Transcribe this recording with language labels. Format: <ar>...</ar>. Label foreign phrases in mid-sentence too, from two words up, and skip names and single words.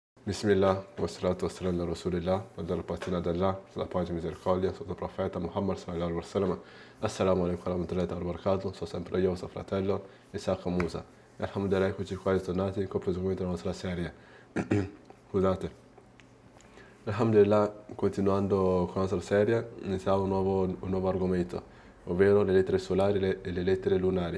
<ar>بسم الله، والصلاة والسلام على رسول الله,</ar> <it>dalla patina d'Allah, sulla pace e misericordia, sotto il profeta Muhammad</it> <ar>صلى الله عليه وسلم. السلام عليكم ورحمة الله وبركاته,</ar> <it>sono sempre io, vostro fratello, Isaac Musa. E alhamdulillah, eccoci qua ritornati con proseguimento della nostra serie. Scusate. Alhamdulillah, continuando con la nostra serie, iniziamo un nuovo argomento, ovvero le lettere solari e le lettere lunari.</it>